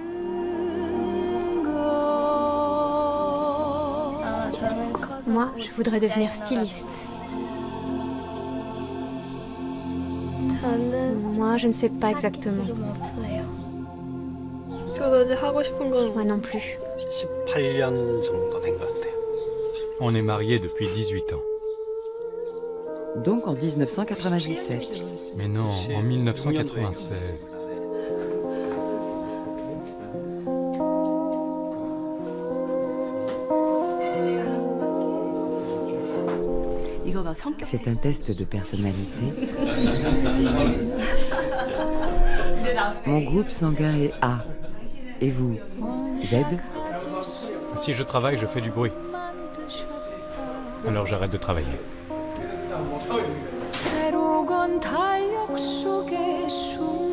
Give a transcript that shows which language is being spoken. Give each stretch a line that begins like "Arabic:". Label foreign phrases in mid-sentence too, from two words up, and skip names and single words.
French: Moi, je voudrais devenir styliste. Moi, je ne sais pas exactement. Moi non plus.
Korean: 18년 정도 된 것 같아요.
French: On est mariés depuis 18 ans. Donc en 1997. Mais non, en 1996. C'est un test de personnalité. Mon groupe sanguin est A. Et vous, Z? Si je travaille, je fais du bruit. Alors j'arrête de travailler.
Korean: 새로운 달력 속에